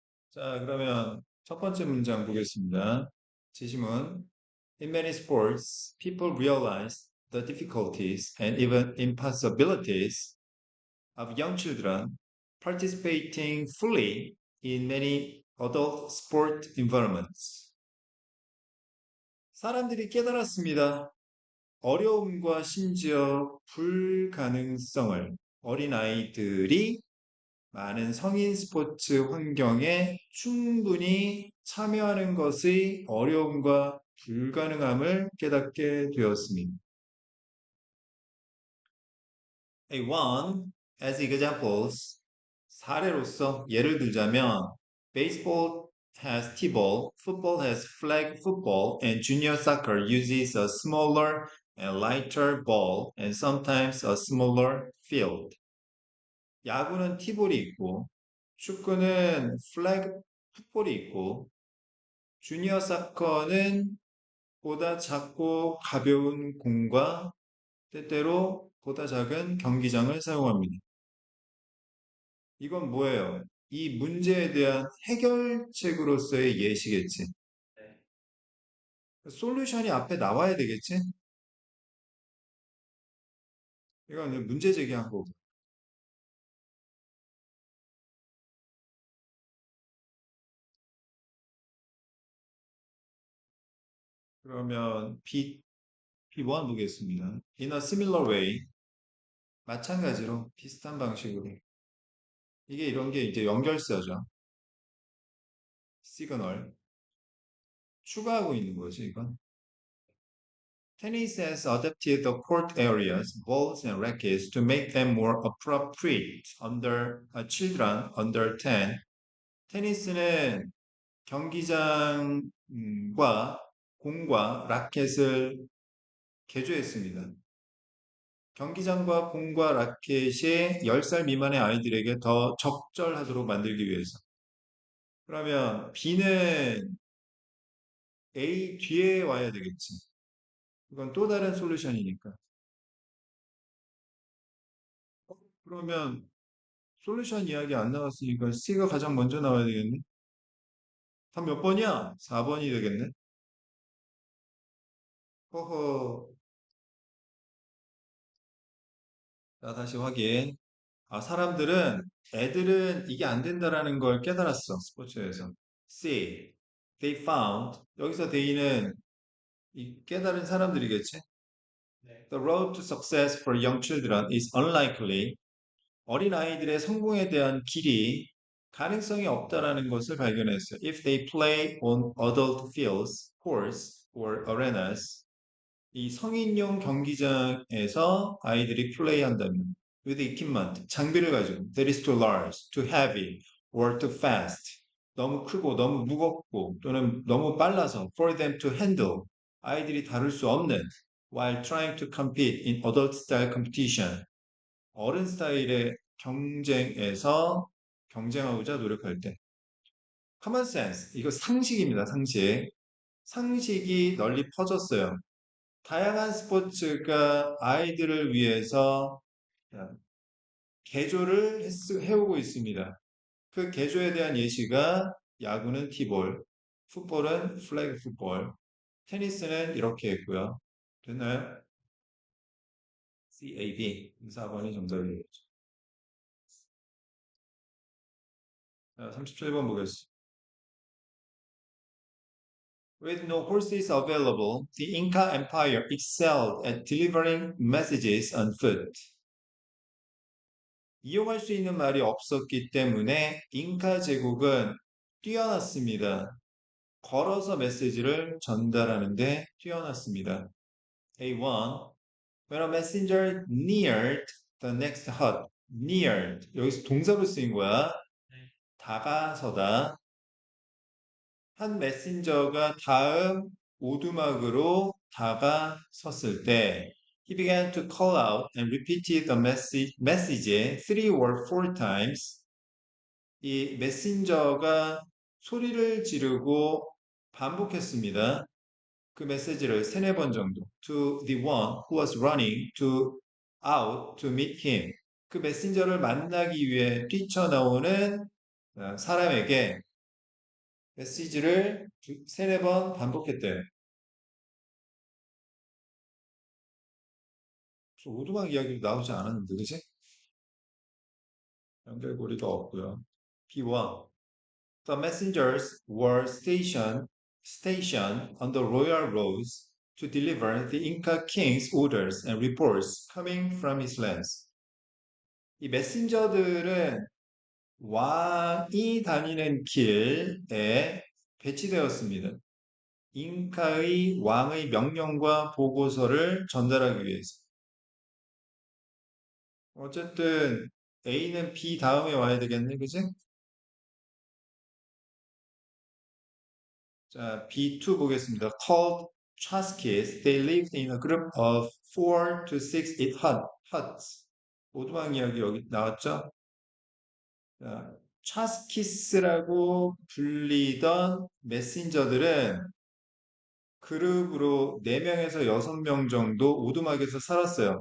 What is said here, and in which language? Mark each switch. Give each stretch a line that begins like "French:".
Korean: 자, 그러면 첫 번째 문장 보겠습니다. 지시문.
English: In many sports, people realize the difficulties and even impossibilities of young children participating fully in many adult sport environments.
Korean: 사람들이 깨달았습니다. 어려움과 심지어 불가능성을 어린아이들이 많은 성인 스포츠 환경에 충분히 참여하는 것의 어려움과 불가능함을 깨닫게 되었습니다.
English: A1 as examples
Korean: 사례로서 예를 들자면
English: baseball has t-ball, football has flag football, and junior soccer uses a smaller and lighter ball and sometimes a smaller field.
Korean: 야구는 티볼이 있고 축구는 플래그 풋볼이 있고, 주니어 사커는 보다 작고 가벼운 공과 때때로 보다 작은 경기장을 사용합니다. 이건 뭐예요? 이 문제에 대한 해결책으로서의 예시겠지. 솔루션이 앞에 나와야 되겠지? 이건 문제 제기한 거고. 그러면 B1 보겠습니다.
English: In a similar way,
Korean: 마찬가지로 비슷한 방식으로. 이게 이런 게 이제 연결사죠. 시그널. 추가하고 있는 거지, 이건.
English: Tennis has adapted the court areas, balls, and rackets to make them more appropriate under children under 10.
Korean: 테니스는 경기장과 공과 라켓을 개조했습니다. 경기장과 공과 라켓이 10살 미만의 아이들에게 더 적절하도록 만들기 위해서. 그러면 B는 A 뒤에 와야 되겠지. 이건 또 다른 솔루션이니까. 그러면 솔루션 이야기 안 나왔으니까 C가 가장 먼저 나와야 되겠네. 답 몇 번이야? 4번이 되겠네. 허허. 자, 다시 확인. 애들은 이게 안 된다라는 걸 깨달았어, 스포츠에서.
English: C. They found.
Korean: 여기서 they는 이 깨달은 사람들이겠지?
English: The road to success for young children is unlikely.
Korean: 어린아이들의 성공에 대한 길이 가능성이 없다라는 것을 발견했어요.
English: If they play on adult fields, courts, or arenas,
Korean: 이 성인용 경기장에서 아이들이 플레이한다면
English: with equipment,
Korean: 장비를 가지고
English: that is too large, too heavy, or too fast
Korean: 너무 크고 너무 무겁고 또는 너무 빨라서
English: for them to handle
Korean: 아이들이 다룰 수 없는
English: while trying to compete in adult style competition
Korean: 어른 스타일의 경쟁에서 경쟁하고자 노력할 때
English: common sense
Korean: 이거 상식입니다. 상식이 널리 퍼졌어요. 다양한 스포츠가 아이들을 위해서 개조를 해오고 있습니다. 그 개조에 대한 예시가 야구는 티볼, 풋볼은 플래그 풋볼, 테니스는 이렇게 했고요. 됐나요? CAB 4번이 정답이겠죠. 37번 보겠습니다.
English: With no horses available, the Inca Empire excelled at delivering messages on foot.
Korean: 이용할 수 있는 말이 없었기 때문에 잉카 제국은 뛰어났습니다. 걸어서 메시지를 전달하는데 뛰어났습니다.
English: A1. When a messenger neared the next hut. neared.
Korean: 여기서 동사로 쓰인 거야. 다가서다. 한 메신저가 다음 오두막으로 다가섰을 때
English: he began to call out and repeated the message 3 or 4 times.
Korean: 이 메신저가 소리를 지르고 반복했습니다. 그 메시지를 3-4번 정도.
English: To the one who was running out to meet him.
Korean: 그 메신저를 만나기 위해 뛰쳐나오는 사람에게 메시지를 3-4번 반복했대요. 오두막 이야기도 나오지 않았는데, 그치? 연결고리가 없고요. B1.
English: The messengers were stationed on the royal roads to deliver the Inca king's orders and reports coming from his lands.
Korean: 이 메신저들은 왕이 다니는 길에 배치되었습니다. 잉카의 왕의 명령과 보고서를 전달하기 위해서. 어쨌든 A는 B 다음에 와야 되겠네, 그지? 자, B2 보겠습니다.
English: Called Chaskis, they lived in a group of 4 to 6 huts.
Korean: 오두막 이야기 여기 나왔죠? 자, 차스키스라고 불리던 메신저들은 그룹으로 4명에서 6명 정도 오두막에서 살았어요.